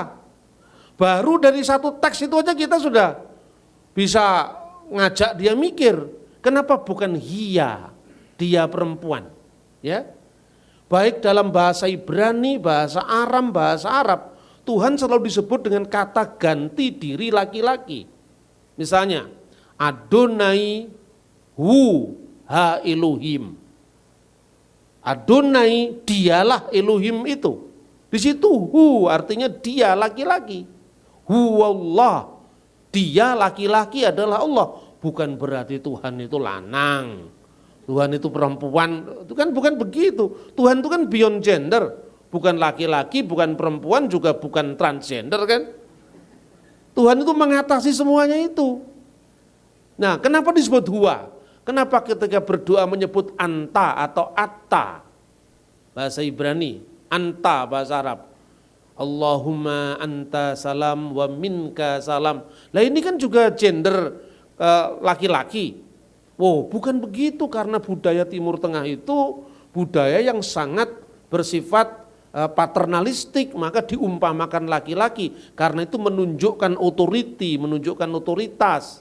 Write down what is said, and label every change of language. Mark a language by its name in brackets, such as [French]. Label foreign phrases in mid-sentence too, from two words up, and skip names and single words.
[Indonesian] Baru dari satu teks itu aja kita sudah bisa ngajak dia mikir, kenapa bukan hiya, dia perempuan? Ya. Baik dalam bahasa Ibrani, bahasa Aram, bahasa Arab, Tuhan selalu disebut dengan kata ganti diri laki-laki. Misalnya, [Hebrew] אדוני הוא האלוהים. [Indonesian] Adonai dialah Elohim itu. Di situ hu artinya dia laki-laki. Hu Allah, dia laki-laki adalah Allah. Bukan berarti Tuhan itu lanang. Tuhan itu perempuan, itu kan bukan begitu. Tuhan itu kan [English] beyond gender, [Indonesian] bukan laki-laki, bukan perempuan, juga bukan transgender kan. Tuhan itu mengatasi semuanya itu. Nah, kenapa disebut huwa? Kenapa ketika berdoa menyebut anta atau atta? Bahasa Ibrani, anta bahasa Arab. [Arabic] اللهم أنت سلام ومنك سلام. [Indonesian] Lah ini kan juga gender laki-laki. Wow, bukan begitu, karena budaya Timur Tengah itu budaya yang sangat bersifat paternalistik, maka diumpamakan laki-laki karena itu menunjukkan authority, menunjukkan otoritas.